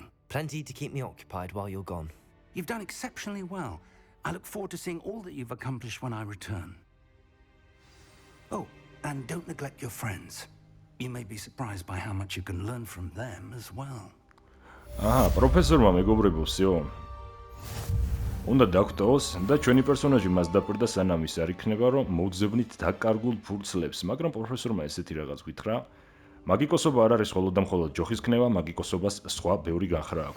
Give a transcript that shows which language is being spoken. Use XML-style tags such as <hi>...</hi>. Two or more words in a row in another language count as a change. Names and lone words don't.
<en>Plenty to keep me occupied while you're gone. You've done exceptionally well. I look forward to seeing all that you've accomplished when I return. Oh, and don't neglect your friends. You may be surprised by how much you can learn from them as well.</en> <ka>პროფესორმა მეგობრებოსიო. უნდა დაგხვდოს და ჩვენი პერსონაჟი მას დაპირდა სანამ ის არ იქნება, რომ მოძებნით დაკარგულ ფურცლებს, მაგრამ პროფესორმა ესეთი რაღაც გითხრა. მაგიკოსობა არ არის მხოლოდ და მხოლოდ ჯოხის ქნება, მაგიკოსობას სხვა ბევრი განხრა აქვს.</ka>